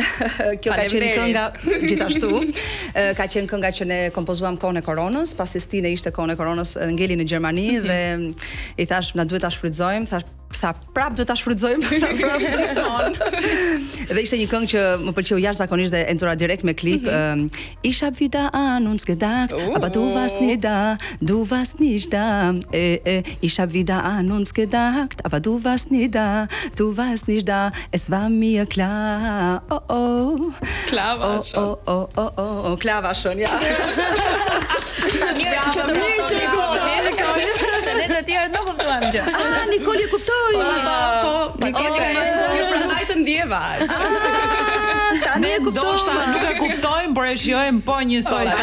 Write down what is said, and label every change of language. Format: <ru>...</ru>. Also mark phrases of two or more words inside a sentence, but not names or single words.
<sq>Kjo ka qenë kënga gjithashtu. Ka qenë kënga që ne kompozuam kohën e koronës, pasi Stine ishte kohën e koronës ngeli në Gjermani dhe i thash na duhet ta shfrytëzojmë, tha prap do ta shfrytëzojmë, prap gjithmonë. Dhe ishte një këngë që më pëlqeu jashtëzakonisht dhe e nxora direkt me klip.</sq> <de>Ich hab wieder an uns gedacht, aber du warst nicht da. Ich hab wieder an uns gedacht, aber du warst nicht da. Es war mir klar. Klar war schon. Klar war schon, ja.</de> <sq>Sa mirë që të kuptoni. Se ne të tjerët nuk kuptuam gjë. Nikoli e kuptoi. Po, Nikoli ju prandaj të ndjeva. Tani e ndoshta nuk e kuptojmë, por e shijojmë po njësoj sa</sq>